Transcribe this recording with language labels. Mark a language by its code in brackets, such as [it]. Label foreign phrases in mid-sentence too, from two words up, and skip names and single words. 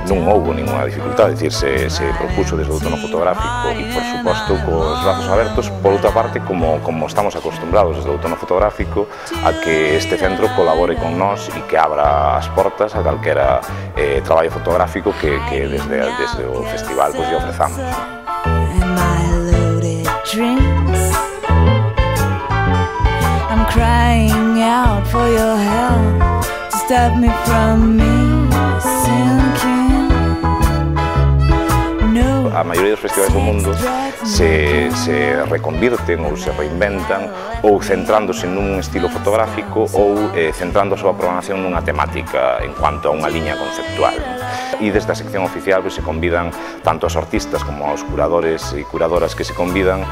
[gl] Non houbo ninguna dificultade, se propuso desde o outono fotográfico e, por suposto, cos brazos abertos. Por outra parte, como estamos acostumbrados desde o outono fotográfico a que este centro colabore con nós e que abra as portas a calquera traballo fotográfico que desde o festival lle ofrezamos. [en] I'm crying out for your help. Stop me from me sinking. [gl] No. A maioría dos festivais do mundo se reconvirten ou se reinventan ou centrándose nun estilo fotográfico ou centrando a súa programación nunha temática [es] en cuanto [gl] a unha liña conceptual. E desde a sección oficial se convidan tanto aos artistas como aos curadores e curadoras que se convidan.